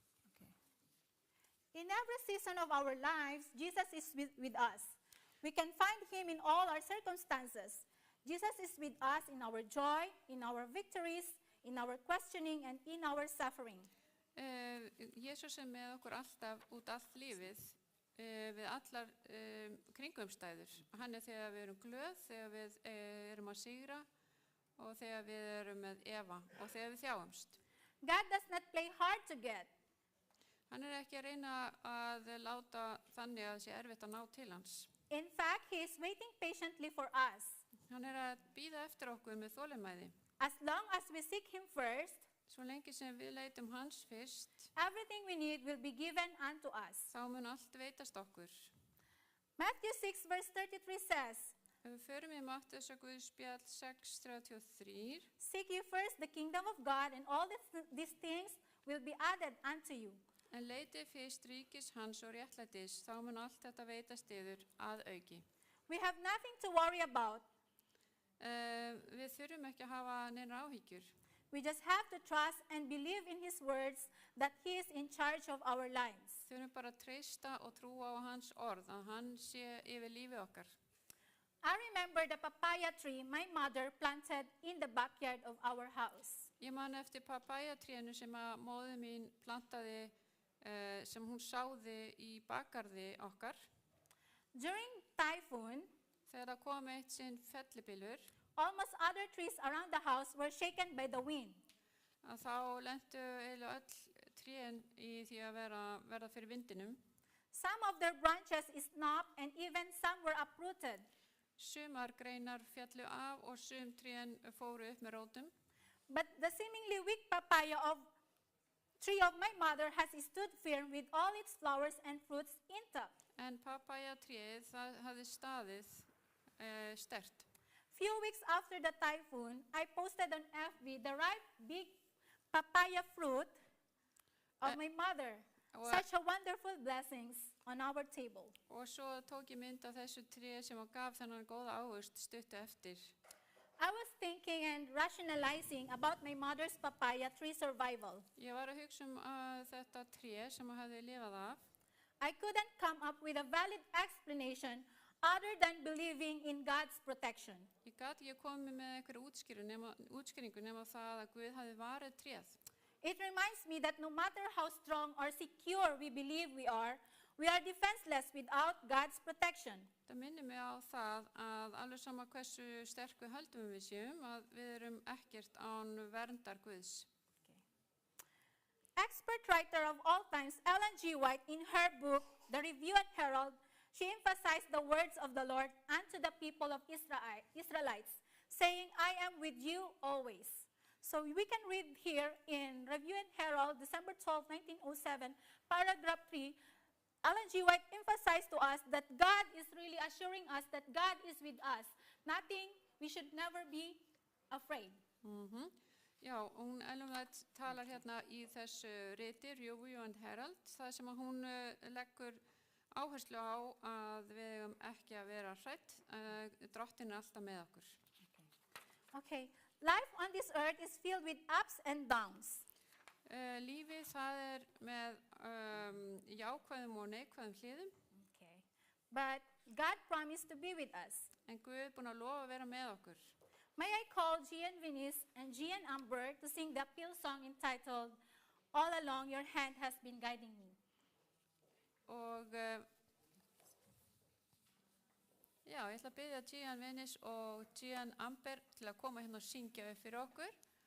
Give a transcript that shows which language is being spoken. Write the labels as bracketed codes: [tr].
[en] Okay. In every season of our lives, Jesus is with us. We can find Him in all our circumstances. Jesus is with us in our joy, in our victories, in our questioning, and in our suffering. [is] Jesús er með okkur alltaf út allt lífið við allar kringumstæður. Hann er þegar við erum glöð, þegar við erum að sigra og þegar við erum með efa og þegar við þjáumst. [en] God does not play hard to get. [is] Hann er ekki að reyna að láta þannig að það sé erfitt að ná til hans. [en] In fact, He is waiting patiently for us. [is] Hann er að bíða eftir okkur með þolinmæði. [en] As long as we seek Him first, [is] Svo lengi sem við leitum hans fyrst, [en] everything we need will be given unto us. [is] þá mun allt veitast okkur. [en] Matthew 6 verse 33 says, [is] Ef við förum í Matteus og Guðspjall 6:33, [en] seek ye first the kingdom of God, and all these things will be added unto you. [is] en leitið fyrst ríkis hans og réttlætis, þá mun allt þetta veitast yður að auki. [en] We have nothing to worry about. [is] Við þurfum ekki að hafa neina áhyggjur. [en] We just have to trust and believe in His words that He is in charge of our lives. [is] Þurfum bara að treysta og trúa á hans orð, að hann sé yfir lífið okkar. [en] I remember the papaya tree my mother planted in the backyard of our house. [is] Ég man eftir papæjatrénu sem að móðir mín plantaði, sem hún sáði í bakgarði okkar. [en] During typhoon, [is] Þegar það kom eitt sinn fellibylur, [en] almost other trees around the house were shaken by the wind. [is] að þá lentu eiginlega öll trén í því að verða fyrir vindinum. [en] Some of their branches snapped and even some were uprooted. [is] Sumar greinar fjallu af og sum trén fóru upp með rótum. [en] But the seemingly weak papaya tree of my mother has stood firm with all its flowers and fruits intact. [is] En papæjatréð, það hafði staðið sterkt. [en] Few weeks after the typhoon, I posted on FB the ripe big papaya fruit of my mother. Such a wonderful blessings on our table. [is] Og svo tók ég mynd af þessu tré sem gaf þennan góða ávöxt stuttu eftir. [en] I was thinking and rationalizing about my mother's papaya tree survival. [is] Ég var að hugsa þetta tré sem hafði lifað af. [en] I couldn't come up with a valid explanation other than believing in God's protection. [is] Ég gat ekki komið með einhverju útskýringu nema það að Guð hafði varið tréð. [en] It reminds me that no matter how strong or secure we believe we are defenseless without God's protection. [is] Það minnir mig á það að alveg sama hversu sterk við höldum við séum, að við erum ekkert án verndar Guðs. [en] Expert writer of all times, Ellen G. White, in her book, The Review and Herald, she emphasized the words of the Lord unto the people of Israelites, saying, I am with you always. So we can read here in Review and Herald, December 12, 1907, paragraph 3, Ellen G. White emphasized to us that God is really assuring us that God is with us. Nothing, we should never be afraid. [is] Já, hún Ellen White talar hérna í þessu riti, Review and Herald, það sem að hún leggur áherslu á að við eigum ekki að vera hrædd, drottinn er alltaf með okkur. [en] Okay, life on this earth is filled with ups and downs. [is] Lífið það er með jákvæðum og neikvæðum hliðum. [en] Okay, but God promised to be with us. [is] En Guð er búinn að lofa að vera með okkur. [en] May I call Gian Venice and Gian Amber to sing the appeal song entitled All Along Your Hand Has Been Guiding Me. [is] Og já, ég ætla að biðja Gian Venice og Gian Amber til að koma hérna og syngja upp fyrir okkur.